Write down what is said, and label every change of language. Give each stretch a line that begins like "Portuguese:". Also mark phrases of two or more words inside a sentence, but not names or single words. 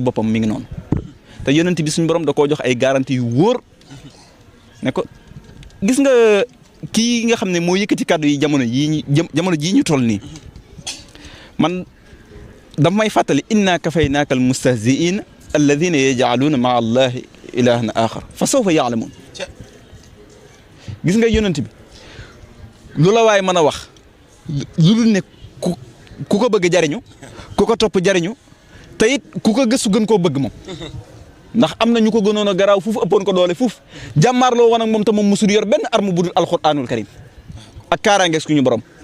Wolof: boppam mi ngi noonu te yonent bi suñ borom da koo jox ay garantie yu wóor ne ko gis nga kii nga xam ne moo yëkkati kàddu yi jamono jii ñu toll nii man daf may fàttali
Arabic: إنا كفيناك المستهزئين الذين يجعلون مع الله إلها آخر ف سوف يعلمون
Wolof: gis nga yonent bi lu la waay mën a wax lu dul ne ku ko bëgg jariñu ku ko topp jariñu te it ku ko gëstu gën koo bëgg moom ndax am na ñu ko gënoon a garaaw fuuf ëppoon ko doole fuuf jàmmaarloo woon ak moom te moom musul yor benn arme bu dul alxuraanul karim ak kaaraange suñu borom.